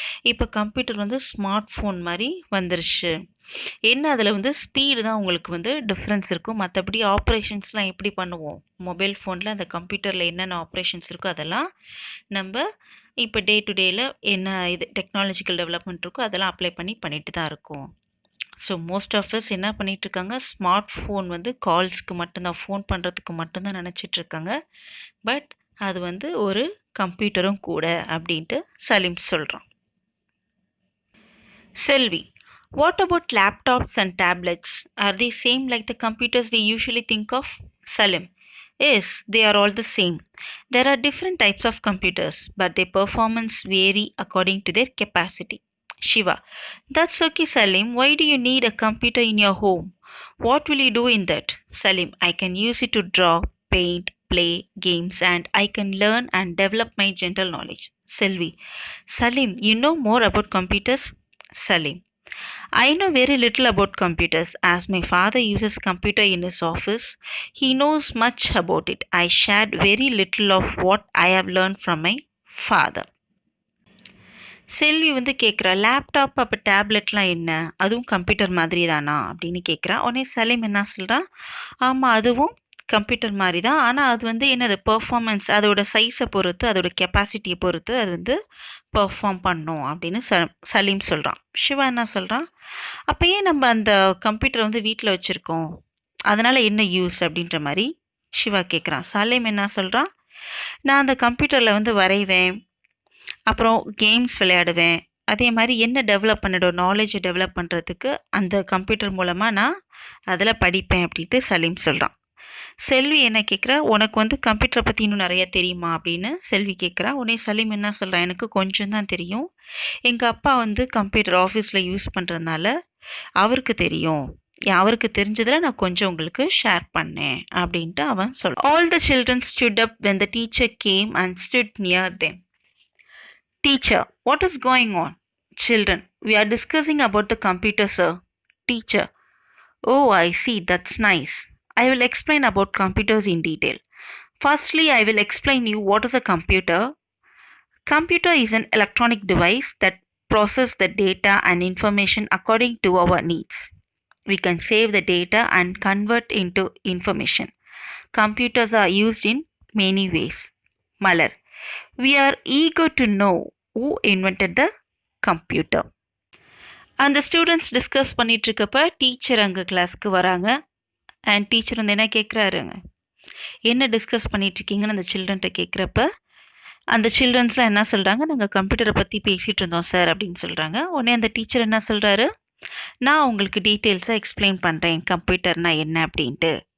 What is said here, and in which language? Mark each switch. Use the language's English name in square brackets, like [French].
[Tamil] இப்போ கம்ப்யூட்டர் வந்து smart phone மாதிரி வந்துருச்சு. என்ன அதில் வந்து ஸ்பீடு தான் உங்களுக்கு வந்து டிஃப்ரென்ஸ் இருக்கும், மற்றபடி ஆப்ரேஷன்ஸ்லாம் எப்படி பண்ணுவோம், மொபைல் ஃபோனில் அந்த கம்ப்யூட்டரில் என்னென்ன ஆப்ரேஷன்ஸ் இருக்கோ அதெல்லாம் நம்ம இப்போ டே டு டேயில் என்ன இது டெக்னாலஜிக்கல் டெவலப்மெண்ட் இருக்கோ அதெல்லாம் அப்ளை பண்ணிட்டு தான் இருக்கும். [English] so most of us [Tamil] என்ன பண்ணிகிட்ருக்காங்க, ஸ்மார்ட் ஃபோன் வந்து கால்ஸ்க்கு மட்டும்தான், ஃபோன் பண்ணுறதுக்கு மட்டும்தான் நினச்சிட்ருக்காங்க. பட் அது வந்து ஒரு கம்ப்யூட்டரும் கூட அப்படின்ட்டு சலீம் சொல்கிறான். [English] Selvi: What about laptops and tablets? Are they same like the computers we usually think of? Salim: Yes, they are all the same. There are different types of computers, but their performance vary according to their capacity. Shiva: That's okay, Salim. Why do you need a computer in your home? What will you do in that? Salim: I can use it to draw, paint, play games, and I can learn and develop my general knowledge. Selvi: Salim, you know more about computers? Salim: I know very little about computers. As my father uses computer in his office, he knows much about it. I shared very little of what I have learned from my father. [Tamil] செல்வி வந்து கேட்குறா, laptop அப்போ டேப்லெட்லாம் என்ன, அதுவும் computer மாதிரி தானா அப்படின்னு கேட்குறா. உடனே சலீம் என்ன சொல்கிறா, ஆமாம் அதுவும் கம்ப்யூட்டர் மாதிரி தான், ஆனால் அது வந்து என்னது பெர்ஃபார்மன்ஸ், அதோட சைஸை பொறுத்து, அதோட கெப்பாசிட்டியை பொறுத்து அது வந்து பெர்ஃபார்ம் பண்ணும் அப்படின்னு சலீம் சொல்கிறான். சிவா என்ன சொல்கிறான், அப்போ ஏன் நம்ம அந்த கம்ப்யூட்டரை வந்து வீட்டில் வச்சுருக்கோம், அதனால் என்ன யூஸ் அப்படின்ற மாதிரி சிவா கேட்குறான். சலீம் என்ன சொல்கிறான், நான் அந்த கம்ப்யூட்டரில் வந்து வரைவேன், அப்புறம் கேம்ஸ் விளையாடுவேன். அதே மாரி என்ன டெவலப் பண்ணிடும் நாலேட்ஜ டெவலப் பண்ணுறதுக்கு அந்த கம்ப்யூட்டர் மூலமா நான் அதில படிப்பேன் அப்டின்ட்டு சலீம் சொல்றான். செல்வி என்ன கேட்குறா, "உனக்கு வந்து கம்ப்யூட்டர பத்தி இன்னும் நெறைய தெரியுமா?" அப்படின்னு செல்வி கேட்குறா. உடனே சலீம் என்ன சொல்றான், "எனக்கு கொஞ்சம் தான் தெரியும். எங்க அப்பா வந்து கம்ப்யூட்டர் ஆஃபீஸ்ல யூஸ் பண்றதுனால அவருக்கு தெரியும். அவருக்கு தெரிஞ்சதுல நான் கொஞ்சம் உங்களுக்கு ஷேர் பண்ணேன்." அப்படின்ட்டு அவன் சொல்றான். [English] All the children stood up when the teacher came and stood near them. Teacher, what is going on? Children, we are discussing about the computer, sir. Teacher, oh, I see, that's nice. I will explain about computers in detail. Firstly, I will explain you what is a computer. Computer is an electronic device that processes the data and information according to our needs. We can save the data and convert into information. Computers are used in many ways. Malar, we are eager to know who invented the computer. [Tamil] அந்த students discuss பண்ணிட்டு இருக்கப்ப teacher அங்கே கிளாஸ்க்கு வராங்க. And teacher வந்து என்ன கேட்குறாருங்க, என்ன discuss பண்ணிட்டு இருக்கீங்கன்னு அந்த சில்ட்ரன்ட்ட கேட்குறப்ப அந்த சில்ட்ரன்ஸ்லாம் என்ன சொல்கிறாங்க, நாங்கள் கம்ப்யூட்டரை பற்றி பேசிகிட்டு இருந்தோம் சார் அப்படின்னு சொல்கிறாங்க. உடனே அந்த டீச்சர் என்ன சொல்கிறாரு, நான் உங்களுக்கு டீட்டெயில்ஸாக எக்ஸ்பிளைன் பண்ணுறேன் கம்ப்யூட்டர்னா என்ன அப்படின்ட்டு.